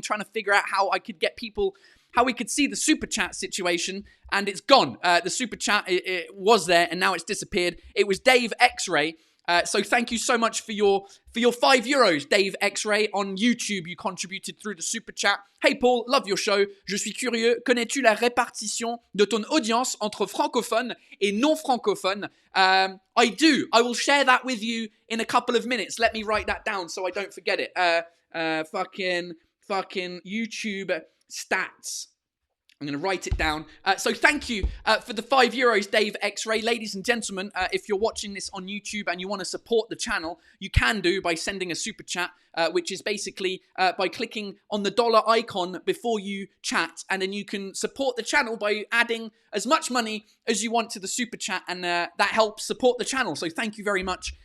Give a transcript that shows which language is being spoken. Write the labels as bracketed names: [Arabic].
[English] trying to figure out how I could get people, how we could see the super chat situation, and it's gone. The super chat it was there, and now it's disappeared. It was Dave X-Ray. So thank you so much for your €5, Dave X-Ray. On YouTube, you contributed through the super chat. Hey Paul, love your show. [French] Je suis curieux. Connais-tu la répartition de ton audience entre francophones et non francophones? [English] I do. I will share that with you in a couple of minutes. Let me write that down so I don't forget it. Fucking YouTube stats. I'm going to write it down. So thank you for the €5, Dave X-Ray. Ladies and gentlemen, if you're watching this on YouTube and you want to support the channel, you can do by sending a super chat, which is basically by clicking on the dollar icon before you chat, and then you can support the channel by adding as much money as you want to the super chat, and that helps support the channel. So thank you very much.